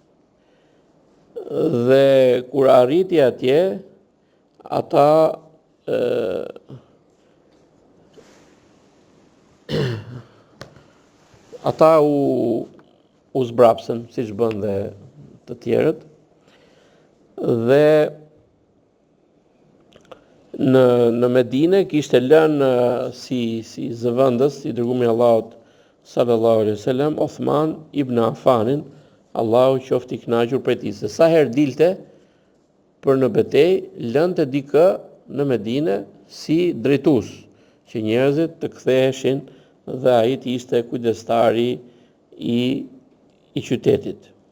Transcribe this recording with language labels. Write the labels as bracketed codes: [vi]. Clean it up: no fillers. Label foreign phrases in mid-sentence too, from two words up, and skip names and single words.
[sq] Dhe kur arriti atje, ata u zbrapsën, siç bën dhe të tjerët. Dhe në Medinë kishte lënë si zëvendës i dërguari i Allahut [ar] صلى الله عليه وسلم [sq] Uthman ibn Affanin, Allahu qoftë i kënaqur prej tij. Se sa herë dilte për në betejë, lënte dikë në Medinë si drejtues, që njerëzit të ktheheshin dhe ai të ishte kujdestari i qytetit.